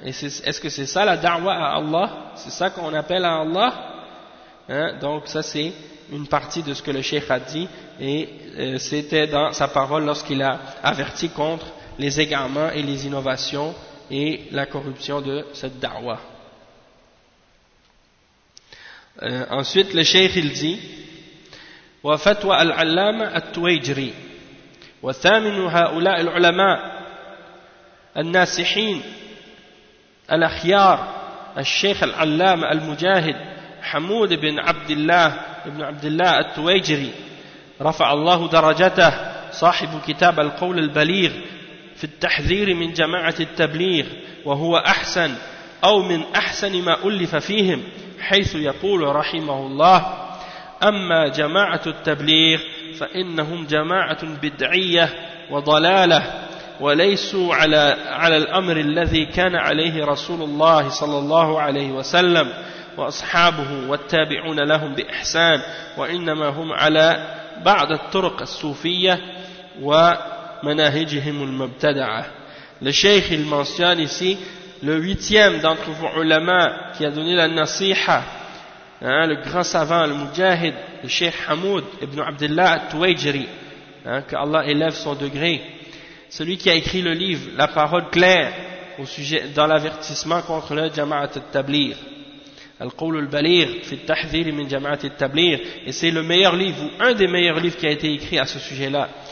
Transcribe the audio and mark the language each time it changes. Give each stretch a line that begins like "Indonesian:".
French: Et est-ce que c'est ça la da'wa à Allah? C'est ça qu'on appelle à Allah? Hein? Donc ça c'est une partie de ce que le Cheikh a dit, et c'était dans sa parole lorsqu'il a averti contre les égarements et les innovations et la corruption de cette da'wa. Ensuite, le cheikh il dit
Arabic: wa fatwa al-allama at-tuwayjri wa thaminu ha'ula al-ulama al-nasihin al-akhyar al-sheikh al-allama al-mujahid Hamoud ibn Abdillah at-tuwayjri rafa'a Allahu darajatah sahibu kitab al-qawl al-baligh في التحذير من جماعة التبليغ وهو أحسن أو من أحسن ما ألف فيهم حيث يقول رحمه الله أما جماعة التبليغ فإنهم جماعة بدعية وضلالة وليسوا على الأمر الذي كان عليه رسول الله صلى الله عليه وسلم وأصحابه والتابعون لهم بإحسان وإنما هم على بعض الطرق الصوفية و manahijihim al-mubtada'ah.
French: Le sheikh il mentionne ici le 8e d'entre vos ulama qui a donné la nasiha, hein, le grand savant, le mujahid, le sheikh Hamoud ibn Abdullah al-Tuwayjri, hein, que Allah élève son degré, celui qui a écrit le livre La parole claire au sujet dans l'avertissement contre le jama'at al-tablir, Al-Qawl al-Baligh fi al-tahdhir min jama'at al-tablir, et c'est le meilleur livre ou un des meilleurs livres qui a été écrit à ce sujet-là.